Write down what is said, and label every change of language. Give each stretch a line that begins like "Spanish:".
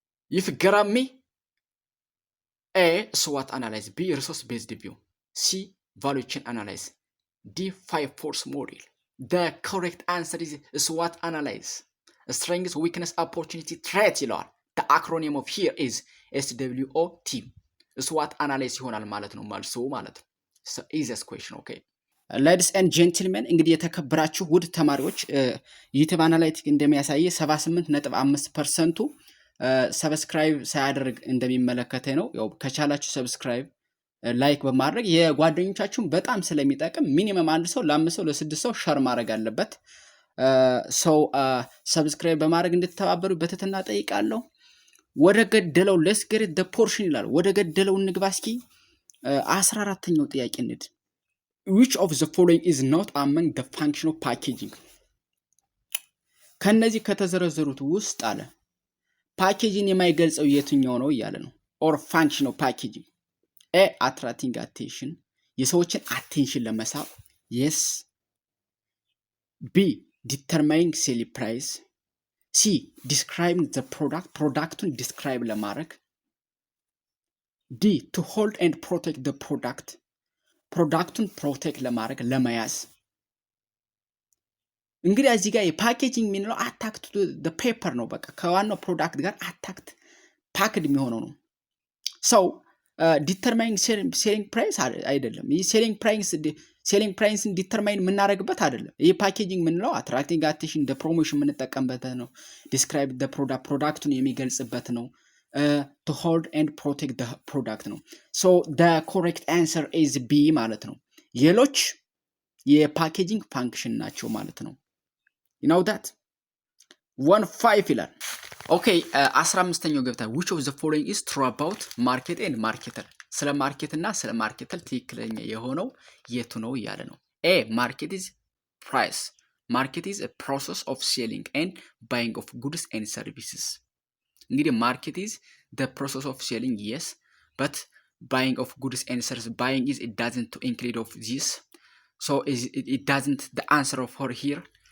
English: If you get me, A. SWOT analysis, B. resource based view, C. value chain analysis, D. 5 force model. The correct answer is SWOT analysis. Strengths, weakness, opportunity, threat
Amharic: ይለዋል።
English: The acronym of here is SWOT.
Amharic: SWOT analysis ይሆናል ማለት ነው መልሱ ማለት ነው።
English: So easiest question, okay.
Amharic: ሌዲስ ኤንድ ጀንትልመን እንግዲህ የተከበራችሁ ውድ ተማሪዎች ዩቲዩብ አናላይቲክ እንደሚያሳይ 78.5%ቱ ሰብስክራይብ ሳያደርግ እንደሚመለከተኝ ነው። ያው ከቻላችሁ ሰብስክራይብ ላይክ በማድረግ የጓደኞቻችሁን በጣም ስለሚጠቅም ሚኒመም አንድ ሰው ለ5 ሰው ለ6 ሰው ሸር ማድረግ አለበት። ሰው ሰብስክራይብ በማድረግ እንድትተባበሩ በትህትና ጠይቃለሁ። ወደ ገደለው ሌትስ ጌት ዘ ፖርሽን ይላል። ወደ ገደለው እንግባ እስኪ 14ኛው ጥያቄ እንሂድ።
English: which of the following is not among the function of packaging?
Amharic: ከነዚህ ከተዘረዘሩት ውስጥ አለ ፓኬጂንግ የማይገልጸው የትኛው ነው እያለ ነው።
English: or function of packaging A. attracting attention,
Amharic: የሰዎችን አቴንሽን ለመሳብ
English: yes. B. determining selling price, C. describing the product,
Amharic: ፕሮዳክቱን ዲስክራይብ ለማድረግ
English: D. to hold and protect the product,
Amharic: ፕሮዳክቱን ፕሮቴክት ለማድረግ ለመያዝ። እንግዲህ እዚህ ጋር የፓኬጂንግ የሚለው አታክት ቱ ፔፐር ነው። በቃ ከዋናው ፕሮዳክት ጋር አታክት ፓክድ የሚሆነው ነው። ሰው ዲተርማይኒንግ ሴሊንግ ፕራይስ አይደለም። ይህ ሴሊንግ ፕራይስን ዲተርማይን የምናደርግበት አይደለም። ይህ ፓኬጂንግ የምንለው አትራክቲንግ አቴንሽን እንደ ፕሮሞሽን የምንጠቀምበት ነው። ዲስክራይብ ደ ፕሮዳክት ፕሮዳክቱን የሚገልጽበት ነው።
English: to hold and protect the product
Amharic: ነው።
English: so the correct answer is B
Amharic: ማለት ነው። ሌሎች የፓኬጂንግ ፋንክሽን ናቸው ማለት ነው። you know that 1-5 ይላል። ኦኬ 15ኛው ገብተን
English: which of the following is true about market and marketer?
Amharic: ስለ ማርኬት እና ስለ ማርኬተር ትክክለኛ የሆነው የቱ ነው እያለ ነው። A.
English: market is price. market is a process of selling and buying of goods and services. እንግዲህ market is the process of selling, yes, but buying of goods and services, buying is it doesn't include of this, so it doesn't the answer of her here.